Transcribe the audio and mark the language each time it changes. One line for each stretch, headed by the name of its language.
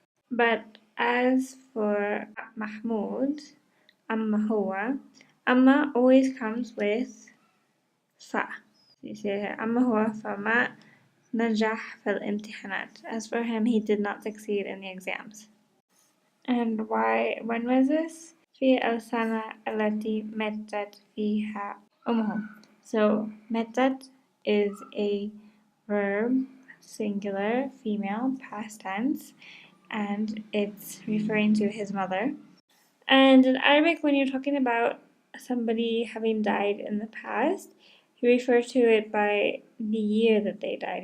English: But as for Mahmoud,
Arabic: amma huwa,
English: amma always comes with fa. You see here,
Arabic: amma huwa fama najah fil imtihanat.
English: As for him, he did not succeed in the exams. And when was this?
Arabic: في السنة التي ماتت فيها أمه.
English: So ماتت is a verb, singular, female, past tense, and it's referring to his mother. And in Arabic, when you're talking about somebody having died in the past, you refer to it by the year that they died.